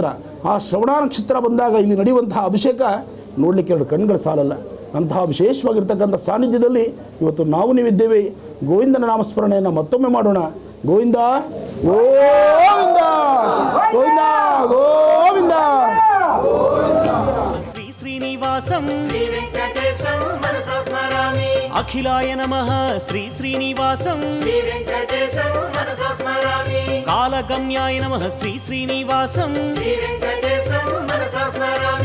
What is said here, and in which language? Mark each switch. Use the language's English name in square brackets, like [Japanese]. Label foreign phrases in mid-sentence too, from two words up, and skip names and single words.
[Kannada] ಆ ಶ್ರವಣ ನಕ್ಷತ್ರ ಬಂದಾಗ ಇಲ್ಲಿ ನಡೆಯುವಂತಹ ಅಭಿಷೇಕ ನೋಡಲಿಕ್ಕೆ ಎರಡು ಕಣ್ಗಳು ಸಾಲಲ್ಲ. ಅಂತಹ ವಿಶೇಷವಾಗಿರ್ತಕ್ಕಂಥ ಸಾನ್ನಿಧ್ಯದಲ್ಲಿ ಇವತ್ತು ನಾವು ನೀವಿದ್ದೇವೆ. ಗೋವಿಂದನ ನಾಮಸ್ಮರಣೆಯನ್ನು ಮತ್ತೊಮ್ಮೆ ಮಾಡೋಣ. ಗೋವಿಂದ ಗೋವಿಂದ ಗೋವಿಂದ ಗೋವಿಂದ. [Sanskrit] శ్రీ శ్రీనివాసం శ్రీ వెంకటేశం మనసా స్మరామి అఖిలాయ నమః శ్రీ శ్రీనివాసం శ్రీ వెంకటేశం మనసా స్మరామి కాలగమ్యాయ నమః శ్రీ శ్రీనివాసం శ్రీ వెంకటేశం మనసా స్మరామి